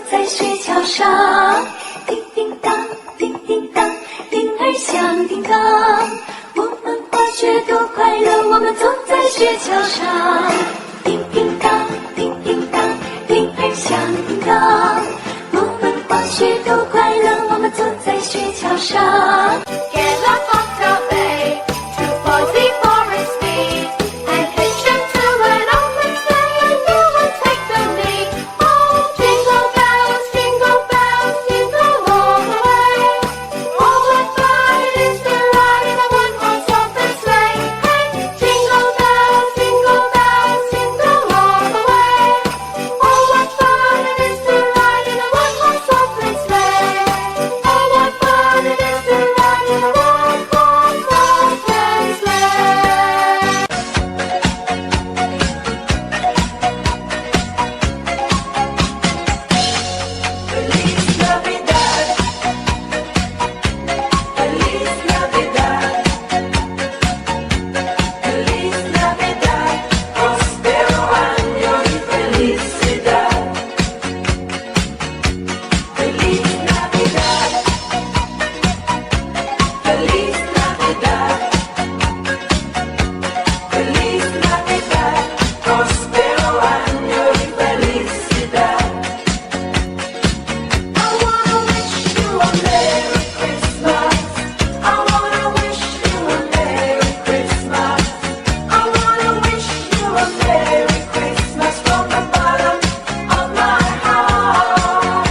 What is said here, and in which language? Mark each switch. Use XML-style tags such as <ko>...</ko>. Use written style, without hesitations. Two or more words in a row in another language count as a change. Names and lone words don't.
<zh>雪橇上，叮叮当，叮叮当，铃儿响叮当。我们滑雪多快乐，我们走在雪橇上，叮叮当，叮叮当，铃儿响叮当。我们滑雪多快乐，我们走在雪橇上。</zh> <en>Get up Octo Bay, 2 boys before a speed, and hitch them to an open sleigh, and you will take the lead. Oh, jingle bells, jingle all the way. Oh, what fun it is to ride in a one-horse open sleigh. Hey, jingle bells, jingle all the way. Oh, what fun it is to ride in a one-horse open sleigh. Oh, what fun it is to ride in a one-horse open sleigh.</en> <es>Feliz Navidad, Feliz Navidad, Feliz Navidad, próspero año y felicidad. Feliz Navidad, Feliz Navidad, Feliz Navidad, próspero año y felicidad.</es> <en>I wanna wish you a Merry Christmas. I wanna wish you a Merry Christmas. I wanna wish you a Merry Christmas from the bottom of my heart.</en>